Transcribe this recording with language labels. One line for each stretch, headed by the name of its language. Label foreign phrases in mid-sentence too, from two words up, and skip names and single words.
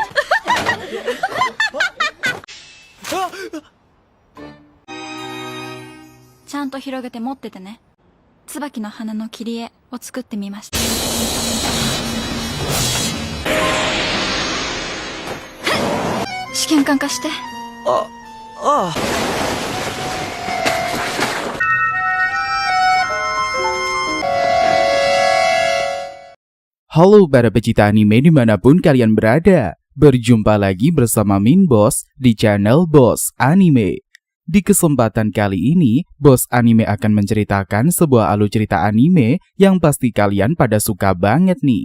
Japanese: ちゃんと広げて持っててね。椿の花の切り絵を作ってみました。試験管化して。ああ。
Indonesian: Halo para pecinta anime dimanapun kalian berada. Berjumpa lagi bersama Min Boss di channel Boss Anime. Di kesempatan kali ini, Boss Anime akan menceritakan sebuah alur cerita anime yang pasti kalian pada suka banget nih.